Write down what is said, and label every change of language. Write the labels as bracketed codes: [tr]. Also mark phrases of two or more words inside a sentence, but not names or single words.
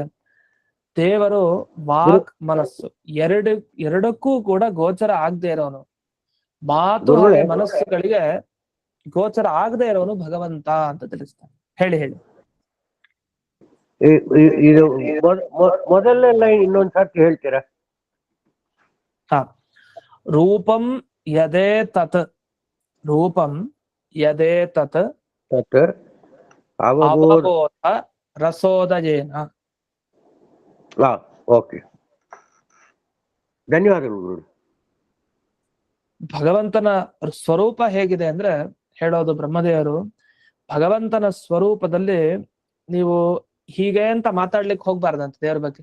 [kn] ದೇವರು ವಾಕ್ ಮನಸ್ಸು ಎರಡಕ್ಕೂ ಕೂಡ ಗೋಚರ ಆಗದೆ ಇರೋನು, ಮಾತು ಹಾಗೆ ಮನಸ್ಸುಗಳಿಗೆ ಗೋಚರ ಆಗದೆ ಇರೋನು ಭಗವಂತ ಅಂತ ತಿಳಿಸ್ತಾರೆ. ಹೇಳಿ. ಇದು ಮೊದಲನೇ ಲೈನ್ ಇನ್ನೊಂದ್ ಸರ್ತಿ ಹೇಳ್ತೀರಾ? [sa] ರೂಪಂ ಯದೇ ತತ್, ರೂಪಂ ಯದೇ ತತ್ ಅವಬೋಧ ರಸೋದಯೇನ. [kn] ಓಕೆ, ಧನ್ಯವಾದಗಳು. ಭಗವಂತನ ಸ್ವರೂಪ ಹೇಗಿದೆ ಅಂದ್ರೆ ಹೇಳೋದು ಬ್ರಹ್ಮದೇವರು, ಭಗವಂತನ ಸ್ವರೂಪದಲ್ಲಿ ನೀವು ಹೀಗೆ ಅಂತ ಮಾತಾಡ್ಲಿಕ್ಕೆ ಹೋಗ್ಬಾರ್ದಂತ ದೇವ್ರ ಬಗ್ಗೆ.